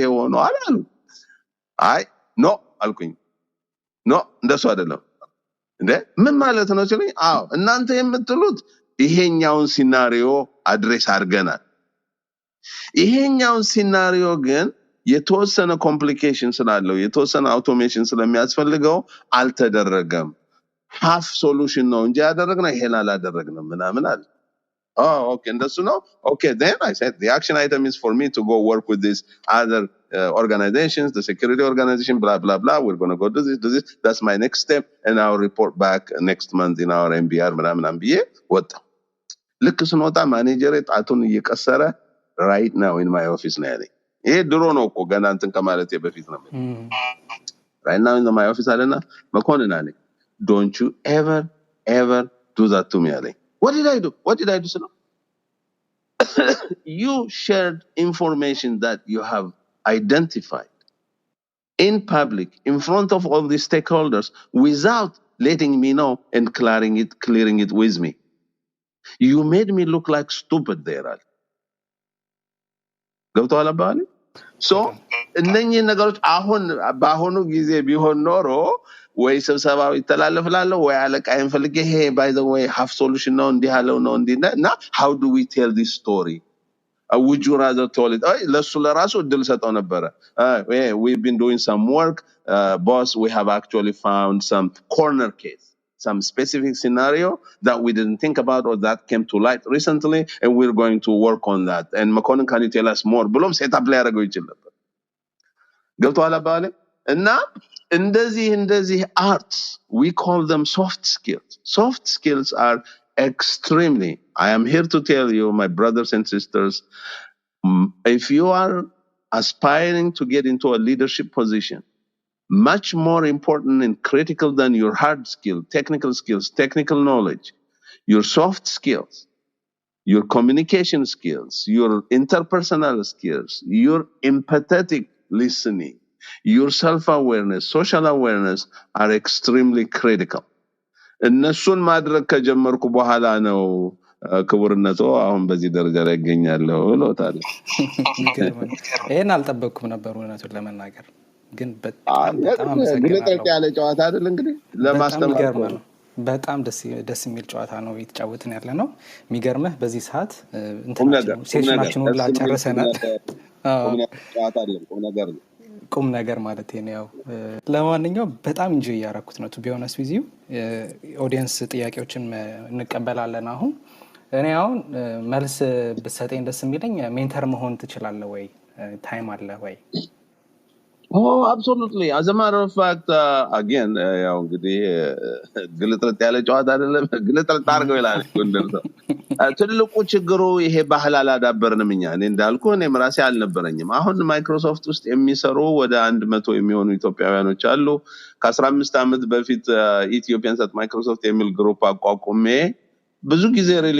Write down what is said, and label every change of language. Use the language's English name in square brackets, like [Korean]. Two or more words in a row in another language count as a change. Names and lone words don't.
[Amharic] ሆኖ አላሉ [English] I know [Amharic] አልኩኝ ኖ እንደሱ አይደለም እንዴ ምን ማለት ነው ሲሉኝ አዎ እናንተ የምትሉት ይሄኛውን [English] scenario address [Amharic] አድርገናል ይሄኛውን ሲናሪዮ ግን የተወሰነ ኮምፕሊኬሽን ስላለው የተወሰነ አውቶሜሽን ስለሚያስፈልገው አልተደረገም [English] half solution [Amharic] ነው እንጂ ያደረግነው ይሄን አላደረግንም ምናምን አለ [English] Oh, okay. And that's no. Okay, then I said the action item is for me to go work with these other organizations, the security organization, blah blah blah. We're gonna go do this. That's my next step, and I'll report back next month in our MBR. What? Look, [Amharic] ስንወጣ ማኔጀር ጣቱን እየቀሰረ [English] right now in my office [Amharic] ነው ያለኝ። ይሄ ድሮ ነው እኮ ገና እንትን ከማለቴ በፊት ነው። [English] Right now in my office [Amharic] አለና መኮንን አለኝ [English] don't you ever do that to me [Amharic] አለኝ። [English] What did I do? So you shared information that you have identified in public in front of all the stakeholders without letting me know and clearing it with me. You made me look like stupid there. [Amharic] ገብቷል አባባሌ? So እነኚህ ነገሮች አሁን በአሁኑ ጊዜ ቢሆን ኖሮ ወይ ስብሰባው ይተላለፍላለሁ ወይ አለቃዬን ፈልጌ [English] hey by the way half solution [Amharic] ነው እንዲህ ያለው ነው እንዲና [English] how do we tell this story? Would you rather tell it? [Amharic] ለሱ ለራሱ እድል ሰጠው ነበረ. [English] We've been doing some work, boss. We have actually found some corner case, some specific scenario that we didn't think about or that came to light recently, and we're going to work on that. And Mekonnen, can you tell us more? [Amharic] ብሎም ሴታፕ ላይ ያደረገው ይችል ነበር. ገብቷል አባባሌ? እና እንደዚህ [English] arts, we call them soft skills. Soft skills are extremely, I am here to tell you, my brothers and sisters, if you are aspiring to get into a leadership position, much more important and critical than your hard skill, technical knowledge, your soft skills, your communication skills, your interpersonal skills, your empathetic listening, your self-awareness, social awareness are extremely critical. [Amharic] እነሱን ማድረግ ከጀመርኩ በኋላ ነው ክቡርነቱ አሁን በዚህ ደረጃ ላይ ያገኛለሁ ለውታለ። ይሄን አልጠበቅኩም ነበር እውነቱን ለመናገር ግን በጣም ግልጥልጥ ያለ ጨዋታ አይደል እንግዲህ ለማስተማር በጣም ደስ የሚል ጨዋታ ነው እየተጫወትን ያለ ነው። የሚገርምህ በዚህ ሰዓት ሴሽናችን ሁላ ጨርሰናል። ጨዋታ አይደለም ቁም ነገር ማለት ነው። ያው ለማንኛውም በጣም ኢንጆይ ያደረኩት ነው [English] to be honest with you። [Amharic] ኦዲየንስ ጥያቄዎችን እንቀበላለን አሁን እኔ አሁን መልስ ብትሰጠኝ ደስ የሚለኝ ሜንተር መሆን ትችላለህ ወይ? ታይም አለ ወይ? [English] Oh, absolutely. As a matter of fact, again, [Amharic] ያው እንግዲህ ግልጥልጥ ያለ ጨዋታ አይደለም ግልጥልጥ አድርገው ይላል ጎንደር ሰው። ትልቁ ችግሩ ይሄ ባህል አላዳበርንም እኛ። እኔ እንዳልኩ እኔም ራሴ አልነበረኝም። አሁን ማይክሮሶፍት ውስጥ የሚሰሩ ወደ 100 የሚሆኑ ኢትዮጵያውያኖች አሉ። ከ15 ዓመት በፊት ኢትዮጵያን ሰት ማይክሮሶፍት የሚል ግሩፕ አቋቁሜ ብዙ ጊዜ ሪሊ